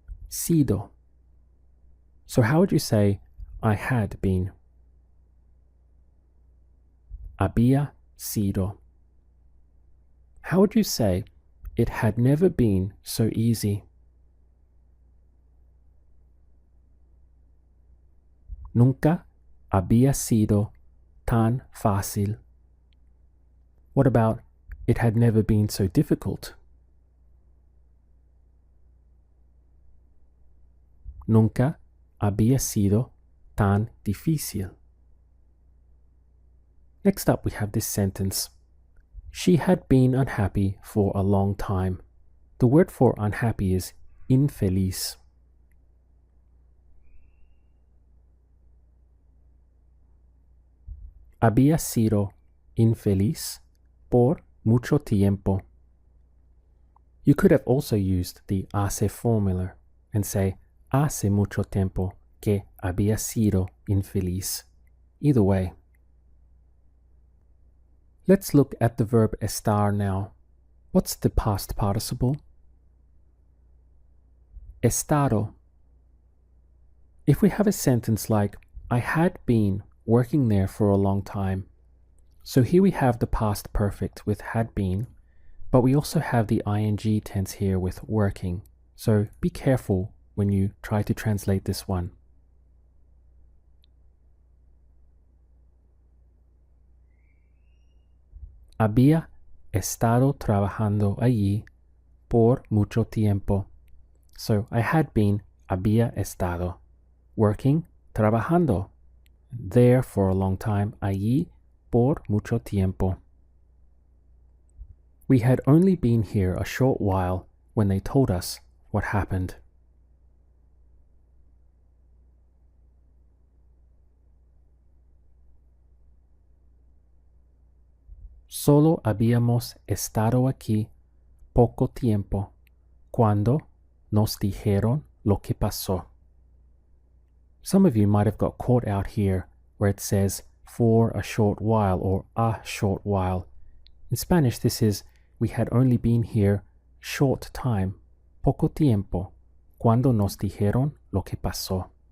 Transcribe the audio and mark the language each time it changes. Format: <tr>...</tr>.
<en>Sido. So how would you say, I had been?</en> <es>Había sido.</es> <en>How would you say, it had never been so easy?</en> <es>Nunca había sido tan fácil.</es> <en>What about, it had never been so difficult?</en> <es>Nunca había sido tan difícil.</es> <en>Next up, we have this sentence. She had been unhappy for a long time. The word for unhappy is infeliz.</en> <es>Había sido infeliz por mucho tiempo.</es> <en>You could have also used the hace formula and say</en> <es>hace mucho tiempo que había sido infeliz.</es> <en>Either way. Let's look at the verb estar now. What's the past participle? Estado. If we have a sentence like, I had been working there for a long time. So here we have the past perfect with had been, but we also have the ing tense here with working. So be careful when you try to translate this one.</en> <es>Había estado trabajando allí por mucho tiempo.</es> <en>So I had been,</en> <es>había estado,</es> <en>working,</en> <es>trabajando,</es> <en>there for a long time,</en> <es>allí por mucho tiempo.</es> <en>We had only been here a short while when they told us what happened.</en> <es>Solo habíamos estado aquí poco tiempo cuando nos dijeron lo que pasó.</es> <en>Some of you might have got caught out here where it says for a short while or a short while. In Spanish, this is we had only been here short time,</en> <es>poco tiempo, cuando nos dijeron lo que pasó.</es>